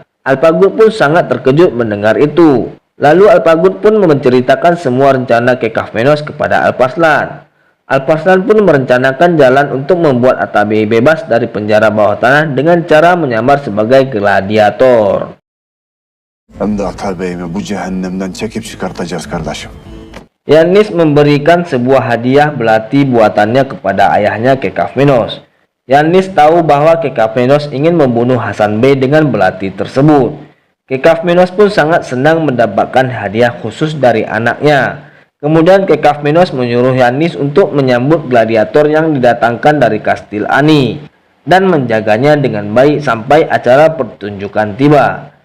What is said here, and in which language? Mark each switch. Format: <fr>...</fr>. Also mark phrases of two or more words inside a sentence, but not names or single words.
<id>Alpagud pun sangat terkejut mendengar itu. Lalu Alpagud pun menceritakan semua rencana Kekafmenos kepada Alparslan. Alparslan pun merencanakan jalan untuk membuat Atabey bebas dari penjara bawah tanah dengan cara menyamar sebagai gladiator.</id> <tr>Hem de Atabey'imi bu cehennemden çekip çıkartacağız kardeşim.</tr> <id>Yannis memberikan sebuah hadiah belati buatannya kepada ayahnya Kekafmenos. Yannis tahu bahwa Kekafmenos ingin membunuh Hasan Bey dengan belati tersebut. Kekafmenos pun sangat senang mendapatkan hadiah khusus dari anaknya. Kemudian Kekafmenos menyuruh Yannis untuk menyambut gladiator yang didatangkan dari kastil Ani dan menjaganya dengan baik sampai acara pertunjukan tiba.</id>